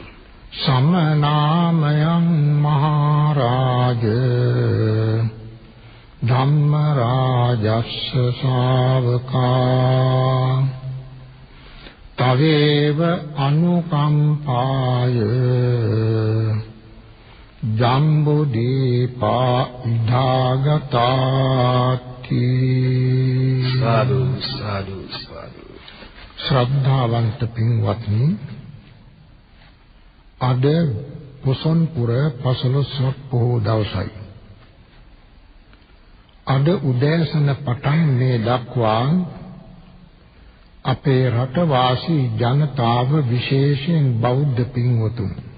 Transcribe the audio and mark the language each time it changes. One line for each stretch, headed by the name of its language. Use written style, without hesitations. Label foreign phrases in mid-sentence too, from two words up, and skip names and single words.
Pali: සමනාමයං මහරජ ධම්ම රාජස්ස ශාවකා තවේව අනුකම්පාය ජම්බු දීපා ඉදාගතාති. සාදු සාදු සාදු.
Sinhala: ශ්‍රද්ධාවන්ත පින්වත්නි, අද පොසොන් පුර 15 පොහොව දවසයි. අද උදෑසන පටන් මේ දක්වා අපේ රටවාසී ජනතාව විශේෂයෙන් බෞද්ධ පින්වතුන්